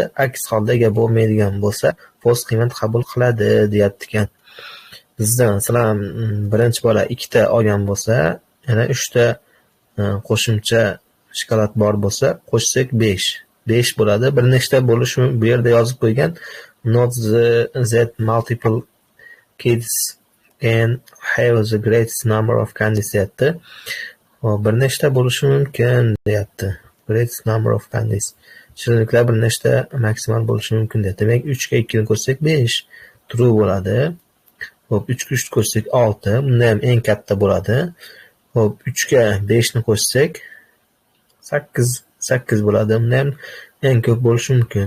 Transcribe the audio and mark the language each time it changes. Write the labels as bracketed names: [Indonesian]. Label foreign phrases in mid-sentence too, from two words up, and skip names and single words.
[Uzbek] Aks holda ega bo'lmaydigan bo'lsa false qiymat qabul qiladi deyapti ekan. Bizda masalan birinchi bola 2 ta olgan bo'lsa, yana 3 ta qo'shimcha shokolad bor bo'lsa, qo'shsak 5. 5 bo'ladi. Bir nechta bo'lishi bu yerda yozib qo'ygan. [English] Not that multiple kids can have the greatest number of candies deyapti. [Uzbek] Bir nechta bo'lishi mumkin deyapti. [English] Greatest number of candies. [Uzbek] Shirinliklar bir nechta maksimal bo'lishi mumkin deyapti. Demak 3 ga 2 ni qo'shsak 5 true bo'ladi. Hop, 3 ga 3 qo'shsak 6. Bunda ham eng katta bo'ladi. Hop, 3 ga 5 ni qo'shsak 8 bo'ladi. Bunda ham eng ko'p bo'lishi mumkin.